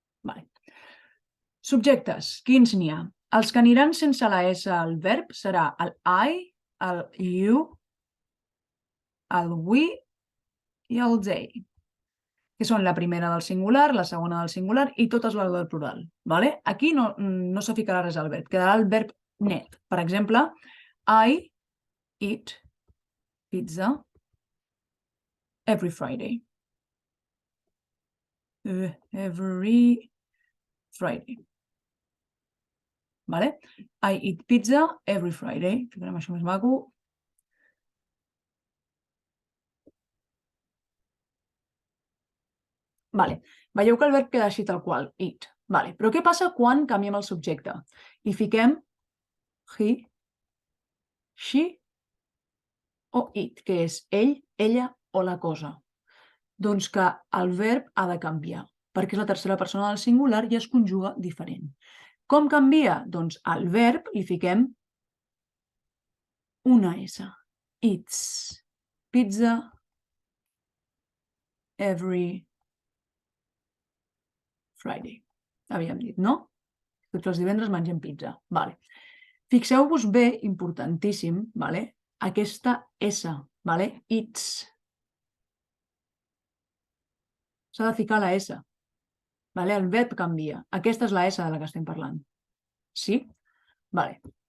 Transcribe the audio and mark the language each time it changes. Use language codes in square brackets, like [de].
[ca] Vale. Subjectes, quins n'hi ha? Els que aniran sense la S al verb serà el I, el you, el we i el they, que són la primera del singular, la segona del singular i totes les del plural. Vale? Aquí no se ficarà res al verb, quedarà el verb net. [en] Per exemple, I eat pizza every Friday. Every Friday. Vale? I eat pizza every Friday. [ca] Ficarem això més maco. Vale. Veieu que el verb queda així tal qual, eat. Vale. Però què passa quan canviem el subjecte? I fiquem he, she o it, que és ell, ella o la cosa. Doncs que el verb ha de canviar, perquè és la tercera persona del singular i es conjuga diferent. Com canvia? Doncs al verb li fiquem una S. [en] Eats pizza every Friday. [ca] Havíem dit, no? Tots els divendres mengem pizza. Vale. Fixeu-vos bé, importantíssim, vale? Aquesta S, vale? Eats. S'ha de ficar la S. Vale? El verb canvia. Aquesta és la S de la que estem parlant. Sí? Vale.